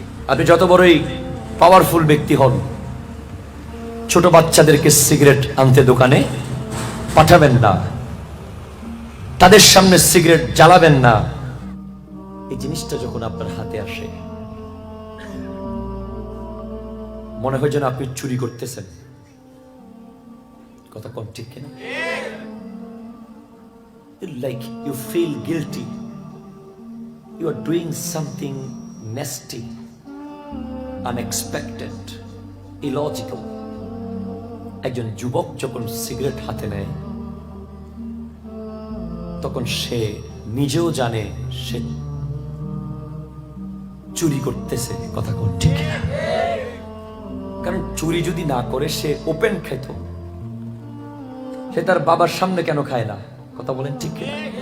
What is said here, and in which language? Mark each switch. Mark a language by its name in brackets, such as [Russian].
[Bangla] আপনি যত বড়ই পাওয়ারফুল ব্যক্তি হন, ছোট বাচ্চাদেরকে সিগারেট আনতে দোকানে পাঠাবেন না, তাদের সামনে সিগারেট জ্বালাবেন না। এই জিনিসটা যখন আপনার হাতে আসে, মনে হয় যেন আপনি চুরি করতেছেন। কথা কম ঠিক কিনা? [English] Like you feel guilty, you are doing something nasty, unexpected, illogical. [Bangla] একজন যুবক যখন সিগারেট হাতে নেয়, তখন সে নিজেও জানে সে চুরি করতেছে। কথা কোন ঠিক না? কারণ চুরি যদি না করে সে ওপেন খেত, সে তার বাবার সামনে কেন খায় না? কথা বলেন ঠিক কিনা?